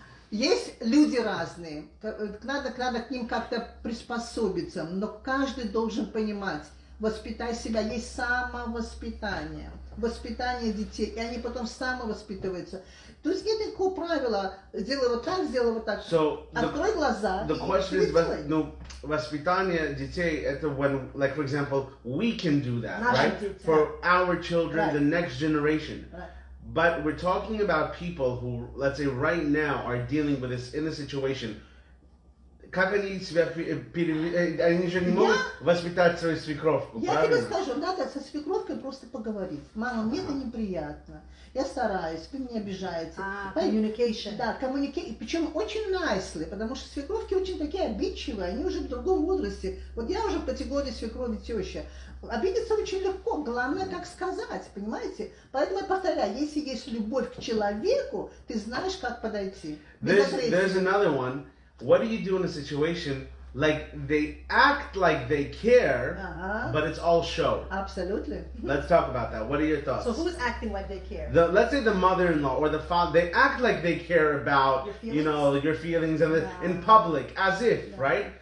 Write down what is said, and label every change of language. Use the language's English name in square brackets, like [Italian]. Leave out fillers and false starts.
[Russian] Есть люди разные, надо к ним как-то приспособиться, но каждый должен понимать, воспитай себя, есть самовоспитание, воспитание детей, и они потом самовоспитываются. То есть нет никакого правила, сделай вот так, [English] So [Russian] открой глаза. [English] The question is, no, [Russian] воспитание детей, это [English] when, like for example, we can do that, right? For our children, the next generation. But we're talking about people who, let's say, right now are dealing with this in a situation. [Russian] Как они себя они же не могут воспитать свою свекровку, Я тебе скажу, надо со свекровкой просто поговорить. Мама, мне это неприятно. Я стараюсь, вы меня обижаете. [English] Communication. [Russian] Да, communication. Причем очень nicely, потому что свекровки очень такие обидчивые, они уже в другом возрасте. Вот я уже в категории свекрови теща. Обидеться очень легко, главное как сказать, понимаете? Поэтому я повторяю, если есть любовь к человеку, ты знаешь, как подойти. [English] There's another one. What do you do in a situation like they act like they care, but it's all show? Absolutely. Let's talk about that. What are your thoughts? So who's acting like they care? Let's say the mother-in-law or the father, they act like they care about, you know, your feelings and in public, as if, right?